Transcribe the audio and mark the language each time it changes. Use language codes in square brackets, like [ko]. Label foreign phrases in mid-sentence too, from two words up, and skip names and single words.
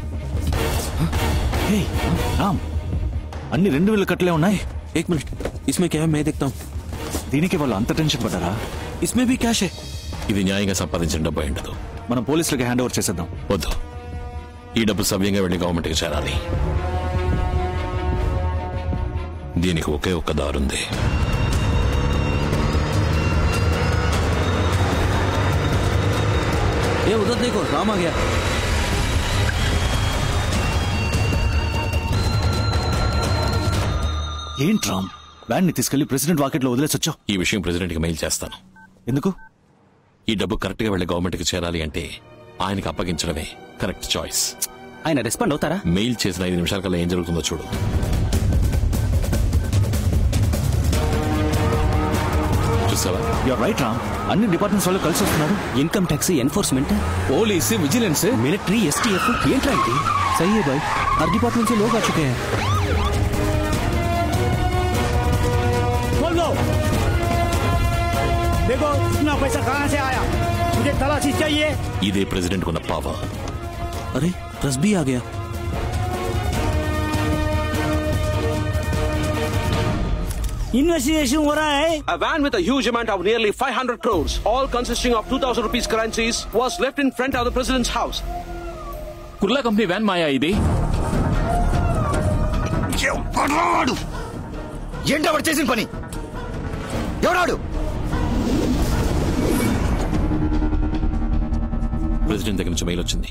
[te] రామ్ అన్ని 2,000 కట్లే ఉన్నాయి. [hi] एक मिनट इसमें क्या है मैं देखता हूँ. [te] దీనికి వాళ్ళు అంత టెన్షన్ పడ్డారా? [hi] इसमें भी कैश है. [te] ఇది న్యాయంగా సంపాదించిన డబ్బు ఉండదు. మనం పోలీసులకి [en] hand over [te] చేసేద్దాం. వద్దు. ఈ డబ్బు సవ్యంగా వెళ్లి గవర్నమెంట్ కి చేరాలి. దీనికి ఒకే ఒక్క దారుంది. [hi] ये उधर देखो राम आ गया. [te] ఏంటి రామ్ వ్యాన్ ని తీసుకెళ్లి ప్రెసిడెంట్ వాకెట్ లో వదిలేసొచ్చావు? ఈ విషయం ప్రెసిడెంట్ కి మెయిల్ చేస్తాను. ఎందుకు? ఈ డబ్బు కరెక్ట్ గా వెళ్లి గవర్నమెంట్ కి చేరాలి అంటే ఆయనకి అప్పగించడమే [en] correct choice. [te] ఆయన రెస్పాండ్ అవుతారా? మెయిల్ చేసిన 5 నిమిషాల కల్లా ఏం జరుగుతుందో చూడు. చూసావా? [en] You're right Ram. [te] అన్ని డిపార్ట్మెంట్స్ వాళ్ళు కలిసి వస్తున్నారు. [en] Income Tax, Enforcement, Police, Vigilance, Military, STF. [te] ఏంట్రా ఇది? [hi] सही है भाई, हर डिपार्टमेंट से लोग आ चुके हैं. खोल दो. देखो इतना पैसा कहाँ से आया, मुझे तलाशी चाहिए. [te] ఇదే ప్రెసిడెంట్ కున్న పవర్. [hi] अरे प्रेस भी आ गया. इन्वेस्टिगेशन हो रहा है. [en] A van with a huge amount of nearly 500 crores, all consisting of 2,000 rupees currencies, was left in front of the president's house. [te] కుర్లా కంపెనీ వ్యాన్ మాయా ఇది. ఏంటో చేసిన పని ఎవరాడు? ప్రెసిడెంట్ దగ్గర నుంచి మెయిల్ వచ్చింది.